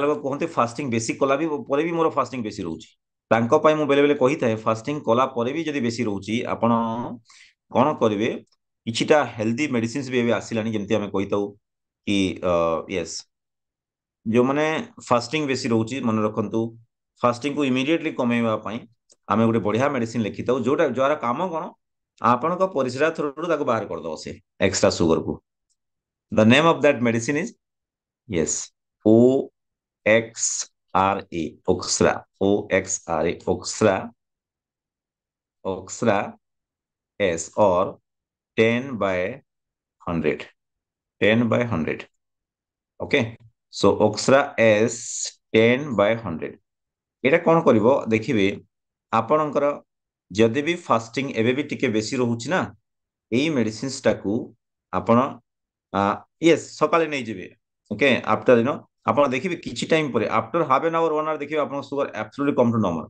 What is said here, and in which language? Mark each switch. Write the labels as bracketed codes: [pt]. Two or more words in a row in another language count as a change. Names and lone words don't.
[or] ଲୋକ କୁହନ୍ତି ଫାଷ୍ଟିଂ ବେଶୀ କଲା ବି ପରେ ବି ମୋର ଫାଷ୍ଟିଂ ବେଶୀ ରହୁଛି ତାଙ୍କ ପାଇଁ ମୁଁ ବେଳେ ବେଳେ କହିଥାଏ ଫାଷ୍ଟିଂ କଲା ପରେ ବି ଯଦି ବେଶୀ ରହୁଛି ଆପଣ କଣ କରିବେ କିଛିଟା [en] healthy medicines [or] ବି ଏବେ ଆସିଲାଣି ଯେମିତି ଆମେ କହିଥାଉ କି ୟେସ୍ ଯୋଉମାନେ ଫାଷ୍ଟିଂ ବେଶୀ ରହୁଛି ମନେ ରଖନ୍ତୁ ଫାଷ୍ଟିଂ କୁ ଇମିଡିଏଟଲି କମେଇବା ପାଇଁ ଆମେ ଗୋଟେ ବଢିଆ ମେଡିସିନ ଲେଖିଥାଉ ଯୋଉଟା ଯାହାର କାମ କଣ ଆପଣଙ୍କ ପରିସ୍ରା ଥ୍ରୋରୁ ତାକୁ ବାହାର କରିଦବ ସେ [en] extra sugar [or] କୁ। [en] The name of that medicine is yes O X R A Oxra O X R A Oxra Oxra S or 10/100 10/100 okay so Oxra S 10/100 [or] ଏଇଟା କଣ କରିବ ଦେଖିବେ ଆପଣଙ୍କର ଯଦି ବି ଫାଷ୍ଟିଂ ଏବେ ବି ଟିକେ ବେଶୀ ରହୁଛି ନା ଏଇ ମେଡିସିନ୍ସ ଟାକୁ ଆପଣ ୟେସ୍ ସକାଳେ ନେଇଯିବେ ଓକେ ଆଫ୍ଟର ଆପଣ ଦେଖିବେ କିଛି ଟାଇମ ପରେ [en] after half an hour 1 hour [or] ଦେଖିବେ ଆପଣଙ୍କ ସୁଗର [en] absolutely come to normal.